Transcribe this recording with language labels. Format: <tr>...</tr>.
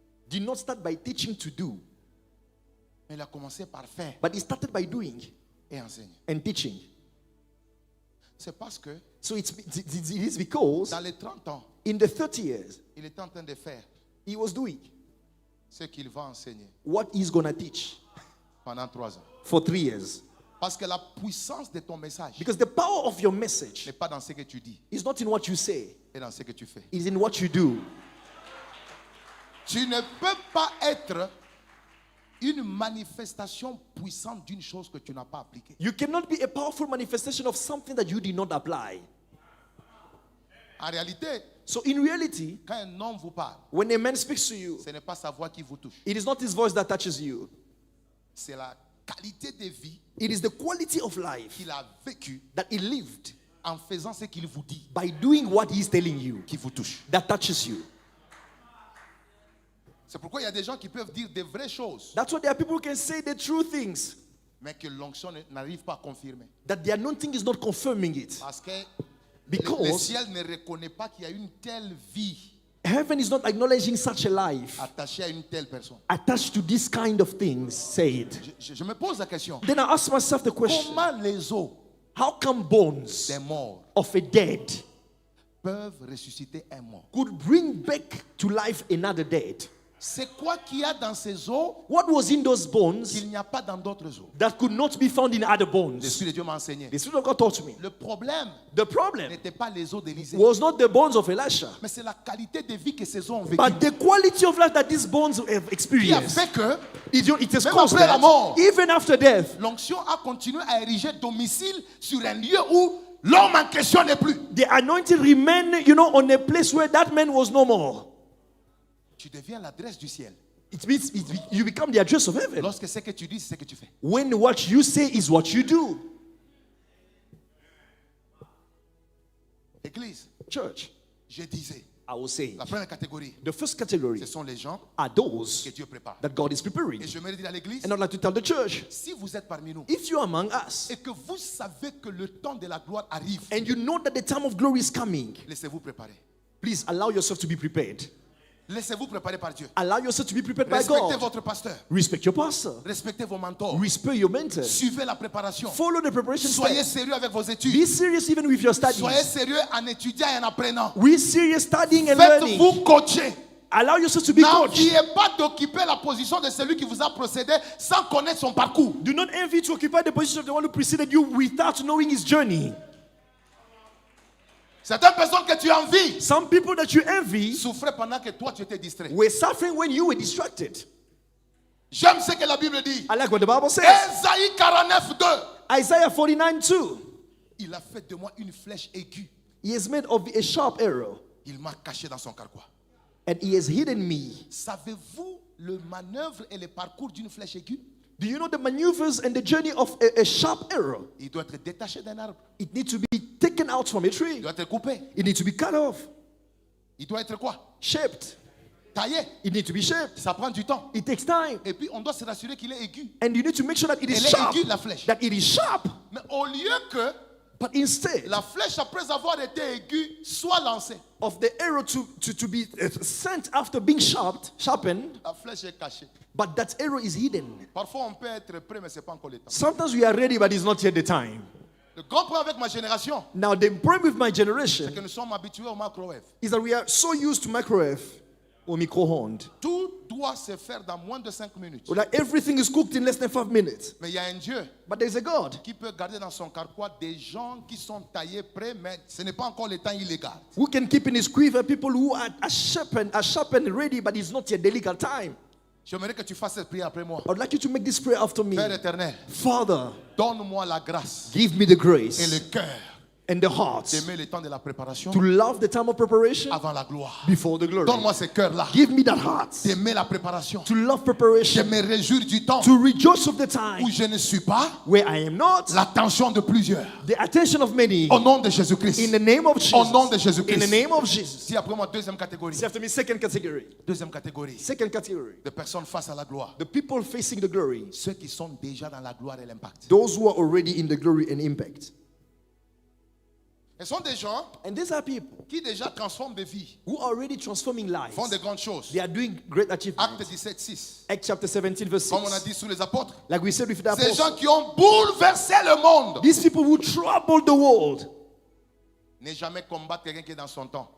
<en>did not start by teaching to do,</en> <fr>mais il a commencé par faire</fr> <en>but he started by doing</en> <fr>et enseigner?</fr> <en>and teaching?</en> <fr>C'est parce que</fr> <en>So it is because</en> <fr>dans les 30 ans,</fr> <en>in the 30 years,</en> <fr>il est en train de faire</fr> <en>he was doing</en> <fr>ce qu'il va enseigner</fr> <en>what he's going to teach</en> <fr>pendant 3 ans.</fr> <en>for 3 years.</en> <fr>Parce que la puissance de ton message</fr> <en>Because the power of your message</en> <fr>n'est pas dans ce que tu dis,</fr> <en>is not in what you say,</en> <fr>mais dans ce que tu fais.</fr> <en>it is in what you do.</en> <fr>Tu ne peux pas être une manifestation puissante d'une chose que tu n'as pas appliquée.</fr> <en>You cannot be a powerful manifestation of something that you did not apply.</en> <fr>En réalité,</fr> <en>So in reality,</en> <fr>quand un homme vous parle,</fr> <en>when a man speaks to you,</en> <fr>ce n'est pas sa voix qui vous touche.</fr> <en>it is not his voice that touches you.</en> <fr>C'est la qualité de vie</fr> <en>It is the quality of life</en> <fr>qu'il a vécue</fr> <en>that he lived</en> <fr>en faisant ce qu'il vous dit</fr> <en>by doing what he's telling you</en> <fr>qui vous touche.</fr> <en>that touches you.</en> <fr>C'est pourquoi il y a des gens qui peuvent dire des vraies choses,</fr> <en>That's why there are people who can say the true things,</en> <fr>mais que l'onction n'arrive pas à confirmer.</fr> <en>that the anointing is not confirming it.</en> <fr>Parce que le</fr> <en>Because</en> <fr>ciel ne reconnaît pas qu'il y a une telle vie</fr> <en>heaven is not acknowledging such a life</en> <fr>attachée à une telle personne.</fr> <en>attached to this kind of things, say it.</en> <fr>Je me pose la question.</fr> <en>Then I ask myself the question,</en> <fr>Comment les os</fr> <en>how come bones</en> <fr>des morts</fr> <en>of a dead</en> <fr>peuvent ressusciter un mort?</fr> <en>could bring back to life another dead?</en> <fr>C'est quoi qu'il y a dans ces os</fr> <en>What was in those bones</en> <fr>qu'il n'y a pas dans d'autres os?</fr> <en>that could not be found in other bones?</en> <fr>L'Esprit de Dieu m'a enseigné.</fr> <en>The Spirit of God taught me.</en> <fr>Le problème</fr> <en>The problem</en> <fr>n'était pas les os d'Élisée,</fr> <en>was not the bones of Elisha,</en> <fr>mais c'est la qualité de vie que ces os ont vécu.</fr> <en>but the quality of life that these bones have</en> <fr>Qui a</fr> <en>experienced.</en> <fr>fait que</fr> <en>It has</en> <fr>Même</fr> <en>caused</en> <fr>après la mort.</fr> <en>that, even after death,</en> <fr>l'onction a continué à ériger domicile sur un lieu où l'homme en question n'est plus.</fr> <en>the anointing remained, you know, on a place where that man was no more.</en> <fr>Tu deviens l'adresse du ciel.</fr> <en>It means you become the address of heaven.</en> <fr>Lorsque ce que tu dis, c'est ce que tu fais.</fr> <en>When what you say is what you do.</en> <fr>Église,</fr> <en>Church,</en> <fr>je disais,</fr> <en>I will say,</en> <fr>la première catégorie,</fr> <en>the first category</en> <fr>ce sont les gens</fr> <en>are those</en> <fr>que Dieu prépare.</fr> <en>that God is preparing.</en> <fr>Et je me dis à l'église,</fr> <en>And I'd like to tell the church,</en> <fr>si vous êtes parmi nous</fr> <en>if you're among us</en> <fr>et que vous savez que le temps de la gloire arrive,</fr> <en>and you know that the time of glory is coming,</en> <fr>laissez-vous préparer.</fr> <en>please allow yourself to be prepared.</en> <fr>Laissez-vous préparer par Dieu.</fr> <en>Allow yourself to be prepared by</en> <fr>Respectez</fr> <en>God.</en> <fr>votre pasteur.</fr> <en>Respect your pastor.</en> <fr>Respectez vos mentors.</fr> <en>Respect your mentor.</en> <fr>Suivez la préparation.</fr> <en>Follow the preparation</en> <fr>Soyez</fr> <en>steps.</en> <fr>sérieux avec vos études.</fr> <en>Be serious even with your</en> <fr>Soyez</fr> <en>studies.</en> <fr>sérieux en étudiant et en apprenant.</fr> <en>Be serious studying and learning.</en> <fr>Faites-vous coacher.</fr> <en>Allow yourself to be coached.</en> <fr>N'enviez pas d'occuper la position de celui qui vous a procédé sans connaître son parcours.</fr> <en>Do not envy to occupy the position of the one who preceded you without knowing his journey.</en> <fr>Certaines personnes que tu envies</fr> <en>Some people that you envy</en> <fr>souffraient pendant que toi tu étais distrait.</fr> <en>were suffering when you were distracted.</en> <fr>J'aime ce que la Bible dit.</fr> <en>I like what the Bible says.</en> <fr>Ésaïe 49:2.</fr> <en>Isaiah 49:2.</en> <fr>Il a fait de moi une flèche aiguë.</fr> <en>He has made of a sharp arrow,</en> <fr>Il m'a caché dans son carquois.</fr> <en>and he has hidden me.</en> <fr>Savez-vous le manœuvre et le parcours d'une flèche aiguë?</fr> <en>Do you know the maneuvers and the journey of a sharp arrow?</en> <fr>Il doit être détaché d'un arbre.</fr> <en>It needs to be taken out from a</en> <fr>Il</fr> <en>tree.</en> <fr>doit être coupé.</fr> <en>It needs to be cut off,</en> <fr>Il doit être quoi?</fr> <en>shaped.</en> <fr>Taillé.</fr> <en>It needs to be shaped.</en> <fr>Ça prend du temps.</fr> <en>It takes time.</en> <fr>Et puis on doit se rassurer qu'il est aigu.</fr> <en>And you need to make sure that it is</en> <fr>Elle est</fr> <en>sharp.</en> <fr>aiguë, la flèche.</fr> <en>That it is sharp.</en> <fr>Mais au lieu que</fr> <en>But instead</en> <fr>la flèche, après avoir été aiguë, soit lancée,</fr> <en>of the arrow to be sent after being sharpened,</en> <fr>la flèche est cachée.</fr> <en>but that arrow is hidden.</en> <fr>Parfois, on peut être prêt, mais ce n'est pas encore le temps.</fr> <en>Sometimes we are ready, but it's not yet the time.</en> <fr>Le grand problème avec ma génération,</fr> <en>Now, the problem with my</en> <fr>c'est</fr> <en>generation</en> <fr>que nous sommes habitués au microwave.</fr> <en>is that we are so used to microwave or micro-honed.</en> <fr>Tout doit doit se faire dans moins de 5 minutes.</fr> <en>Like everything is cooked in less than 5 minutes.</en> <fr>Mais il y a un Dieu</fr> <en>But there's a God</en> <fr>qui peut garder dans son carquois des gens qui sont taillés prêts, mais ce n'est pas encore le temps, il les garde.</fr> <en>who can keep in his quiver people who are sharp and ready, but it's not yet the legal time.</en> <fr>J'aimerais que tu fasses cette prière après moi.</fr> <en>I would like you to make this prayer after me.</en> <fr>Père éternel,</fr> <en>Father,</en> <fr>donne-moi la grâce</fr> <en>give me the</en> <fr>et</fr> <en>grace</en> <fr>le cœur</fr> <en>and the heart</en> <fr>d'aimer le temps de la préparation</fr> <en>to love the time of preparation</en> <fr>avant la gloire.</fr> <en>before the glory.</en> <fr>Donne-moi ce cœur-là</fr> <en>Give me that heart</en> <fr>d'aimer la préparation,</fr> <en>to love</en> <fr>de</fr> <en>preparation,</en> <fr>me réjouir du temps</fr> <en>to rejoice of the time</en> <fr>où je ne suis pas</fr> <en>where I am not</en> <fr>l'attention de plusieurs.</fr> <en>the attention of many.</en> <fr>Au nom de Jésus-Christ.</fr> <en>In the name of Jesus.</en> <fr>Au nom de</fr> <en>In</en> <fr>Jésus-Christ.</fr> <en>the name of Jesus.</en> <fr>Si après moi, deuxième catégorie.</fr> <en>See after me, second category.</en> <fr>Deuxième catégorie</fr> <en>Second category.</en> <fr>de personnes face à la gloire.</fr> <en>The people facing the glory.</en> <fr>Ceux qui sont déjà dans la gloire et l'impact.</fr> <en>Those who are already in the glory and impact.</en> <fr>Ce sont des gens</fr> <en>And these are people</en> <fr>qui déjà transforment des vies,</fr> <en>who are already transforming lives.</en> <fr>font de grandes choses.</fr> <en>They are doing great</en> <fr>Acte</fr> <en>achievements.</en> <fr>17, 6.</fr> <en>Acts chapter 17 verse</en> <fr>Comme on a</fr> <en>6.</en> <fr>dit sous les apôtres.</fr> <en>Like we said with the</en> <fr>Ces gens</fr> <en>apostles.</en> <fr>qui ont bouleversé le monde.</fr> <en>These people who trouble the world.</en> <fr>Ne jamais combattre quelqu'un qui est dans son temps.</fr>